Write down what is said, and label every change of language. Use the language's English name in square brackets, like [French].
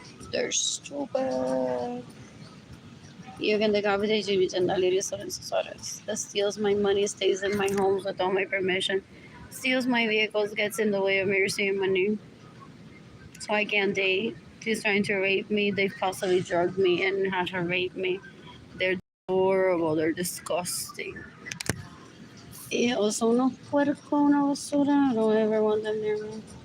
[English] They're stupid. You can decapitate Jimmy and that steals my money, stays in my homes without my permission, steals my vehicles, gets in the way of me receiving money. So I can't date. He's trying to rape me. They've possibly drugged me and had her rape me. They're horrible. They're disgusting. [Spanish] Y son unos puercos, una basura. [English] I don't ever want them near me.